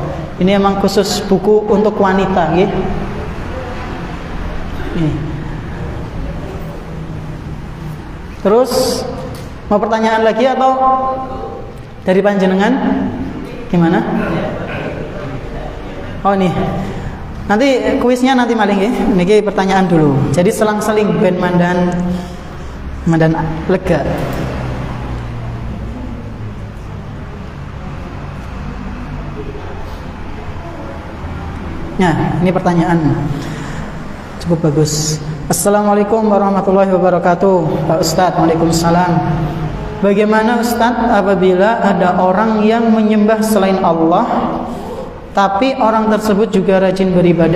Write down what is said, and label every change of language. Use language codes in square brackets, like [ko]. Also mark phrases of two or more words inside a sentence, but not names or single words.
[id] Ini emang khusus buku untuk wanita nggih. Terus mau pertanyaan lagi atau dari panjenengan? Gimana? Oh nih. Nanti kuisnya nanti maling nggih. Niki pertanyaan dulu. Jadi selang-seling [jv] ben mandan lega. [id] Nah, ini pertanyaan cukup bagus. [ar] السلام عليكم ورحمة الله وبركاته. [id] Pak Ustadz, [ar] waalaikumsalam. [id] Bagaimana Ustadz apabila ada orang yang menyembah selain Allah, tapi orang tersebut juga rajin beribadah?